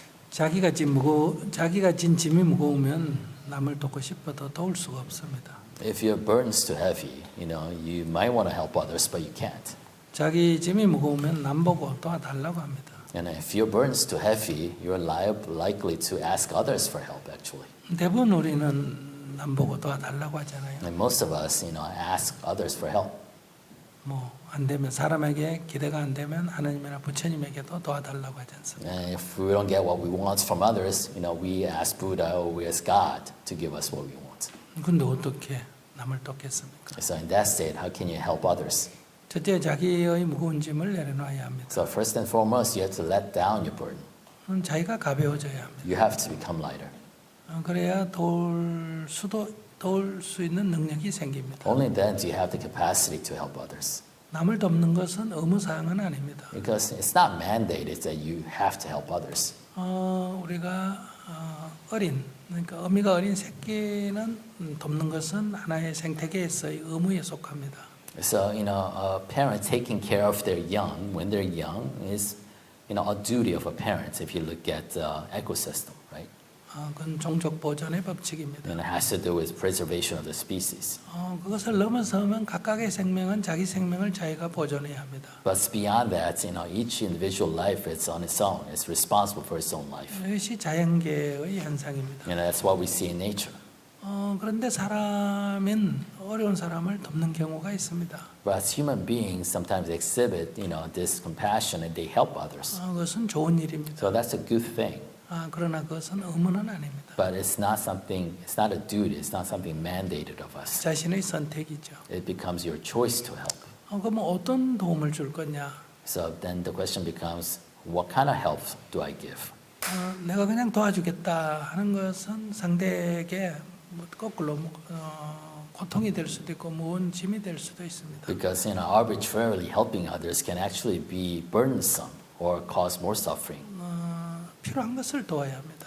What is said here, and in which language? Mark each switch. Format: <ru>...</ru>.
<ko>자기가 진 짐이 무거우면 남을 돕고 싶어도 도울 수가 없습니다.</ko> <en>If your burden's too heavy, you might want to help others, but you can't.</en> <ko>자기 짐이 무거우면 남 보고 도와달라고 합니다.</ko> <en>And if your burden's too heavy, you're likely to ask others for help, actually.</en> <ko>대부분 우리는 남 보고 도와달라고 하잖아요.</ko> <en>And most of us, ask others for help.</en> <ko>안 되면 사람에게 기대가 안 되면 하나님이나 부처님에게도 도와달라고 하지 않습니까?</ko> <en>And if we don't get what we want from others, we ask Buddha or we ask God to give us what we want.</en> <ko>근데 어떻게 남을 돕겠습니까?</ko> <en>So in that state, how can you help others?</en> <ko>첫째, 자기의 무거운 짐을 내려놔야 합니다.</ko> <en>So first and foremost, you have to let down your burden.</en> <ko>자기가 가벼워져야 합니다.</ko> <en>You have to become lighter.</en> <ko>그래야 도울 수 있는 능력이 생깁니다.</ko> <en>Only then do you have the capacity to help others.</en> <ko>남을 돕는 것은 의무사항은 아닙니다.</ko> <en>Because it's not mandated that you have to help others.</en> <ko>우리가 그러니까 어미가 어린 새끼는 돕는 것은 하나의 생태계에서의 의무에 속합니다.</ko> <en>So, a parent taking care of their young when they're young is, a duty of a parent if you look at the ecosystem, right?</en> <ko>그건 종족 보존의 법칙입니다.</ko> <en>And it has to do with preservation of the species.</en> <ko>그것을 넘어서면 각각의 생명은 자기 생명을 자기가 보존해야 합니다.</ko> <en>But beyond that, each individual life is on its own. It's responsible for its own life.</en> <ko>이것이 자연계의 현상입니다.</ko> <en>And that's what we see in nature.</en> <ko>그런데 사람은 어려운 사람을 돕는 경우가 있습니다.</ko> <en>But as human beings, sometimes exhibit, this compassion and they help others.</en> <ko>그것은 좋은 일입니다.</ko> <en>So that's a good thing.</en> <ko>그러나 그것은 의무는 아닙니다.</ko> <en>But it's not a duty. It's not something mandated of us.</en> <ko>자신의 선택이죠.</ko> <en>It becomes your choice to help.</en> <ko>그럼 어떤 도움을 줄 거냐?</ko> <en>So then the question becomes, what kind of help do I give?</en> <ko>내가 그냥 도와주겠다 하는 것은 상대에게 거꾸로 고통이 될 수도 있고 무거운 짐이 될 수도 있습니다.</ko> <en>Because arbitrarily helping others can actually be burdensome or cause more suffering.</en> <ko>필요한 것을 도와야 합니다.</ko>